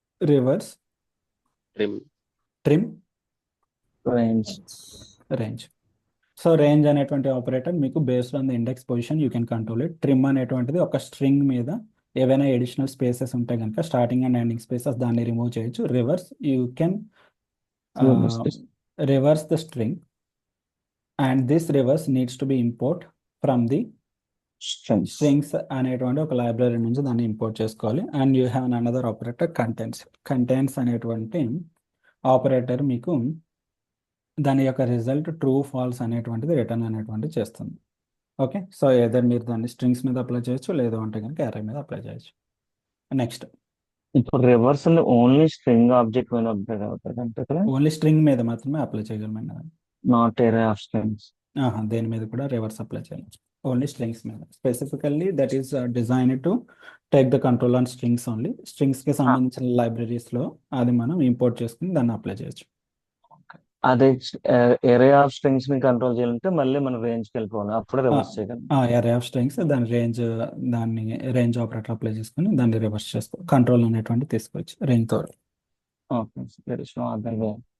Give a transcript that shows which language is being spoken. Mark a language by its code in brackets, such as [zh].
[en] Reverse, trim, range. Range. So range అనేటువంటి operator మీకు based on the index position you can control it. [te] Trim అనేటువంటిది ఒక string మీద ఏవైనా ఎడిషనల్ స్పేసెస్ ఉంటే కనుక స్టార్టింగ్ అండ్ ఎండింగ్ స్పేసెస్ దాన్ని రిమూవ్ చేయొచ్చు. [en] reverse, you can reverse the string, and this reverse needs to be import from the strings [te] అనేటువంటి ఒక లైబ్రరీ నుంచి దాన్ని ఇంపోర్ట్ చేసుకోవాలి. And you have another operator contents అనేటువంటి ఆపరేటర్ మీకు దాని యొక్క రిజల్ట్ ట్రూ ఫాల్స్ అనేటువంటిది రిటర్న్ అనేటువంటిది చేస్తుంది. ఓకే, సో ఏదర్ మీరు దాన్ని స్ట్రింగ్స్ మీద అప్లై చేయొచ్చు, లేదు అంటే కనుక అర్రే మీద అప్లై చేయొచ్చు. [en] next, [te] ఇప్పుడు రివర్స్ ఓన్లీ స్ట్రింగ్ ఆబ్జెక్ట్ మీద అప్డేట్ అవుతుంది అంటే కదా, ఓన్లీ స్ట్రింగ్ మీద మాత్రమే అప్లై చేయగలమండి. [en] Not array of strings. [te] దేని మీద కూడా రివర్స్ అప్లై చేయాలి, ఓన్లీ స్ట్రింగ్స్ మీద. [en] Specifically that is design to take the control on strings only. [te] స్ట్రింగ్స్కి సంబంధించిన లైబ్రరీస్లో అది మనం ఇంపోర్ట్ చేసుకుని దాన్ని అప్లై చేయొచ్చు. అదే ఎరే ఆఫ్ స్ట్రింగ్స్ ని కంట్రోల్ చేయాలంటే మళ్ళీ మనం రేంజ్కి వెళ్ళిపోవాలి, అప్పుడే రివర్స్ చేయగలం. ఎరే ఆఫ్ స్ట్రింగ్స్ దాన్ని రేంజ్ ఆపరేటర్ అప్లై చేసుకుని దాన్ని రివర్స్ చేసుకో, కంట్రోల్ అనేటువంటి తీసుకోవచ్చు రేంజ్ తో. [en] Okay, there is no other way.